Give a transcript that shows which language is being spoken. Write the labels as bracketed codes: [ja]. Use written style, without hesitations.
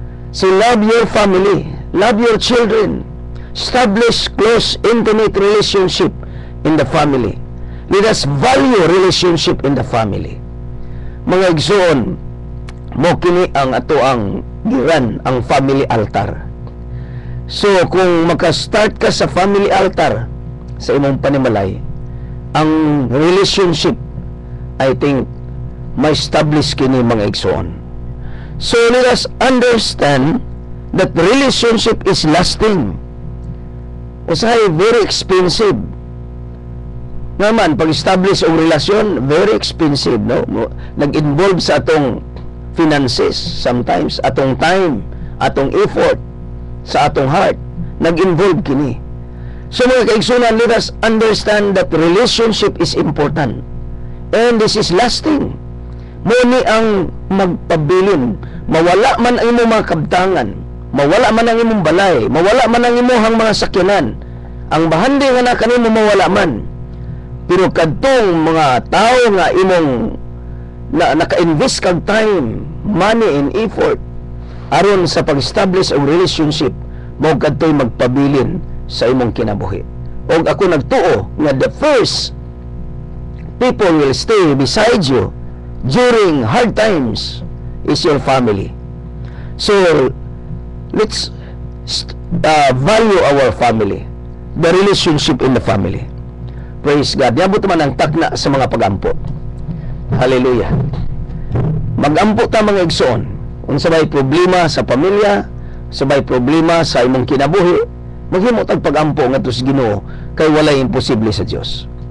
[en] So love your family, love your children. Establish close, intimate relationship in the family. Let us value relationship in the family. [ceb] Mga igsoon, mo kini ang ato ang giran, ang family altar. So, kung makastart ka sa family altar sa imong panimalay, ang relationship, I think, may establish kini mga igsoon. [en] So, let us understand that relationship is lasting. [ceb] Usahay, very expensive. Naman, pag-establish ang relasyon, very expensive, no? Nag-involve sa atong finances, sometimes, atong time, atong effort, sa atong heart. Nag-involve kini. [en] So, mga kaigsunan, let us understand that relationship is important. And this is lasting. Muni ang magpabilin. [ceb] Mawala man ang imong mga kabtangan, mawala man ang imong balay, mawala man ang imong mga sakyanan, ang bahandi nga na kanimo mawala man, pero kadtong mga tao nga imong naka-invest kag time, money and effort aron sa pag-establish ang relationship, mao kadtoy magpabilin sa imong kinabuhi. [en] Og ako nagtuo nga the first people will stay beside you during hard times is your family. So let's value our family, the relationship in the family. Praise God. [ceb] Yabot man ang takna sa mga pagampo. Hallelujah. Magampo ta mga igsoon. Unsa may problema sa pamilya, sa may problema sa imong kinabuhi, maghimo tag pagampo ngadto sa Ginoo kay walay imposible sa Dios.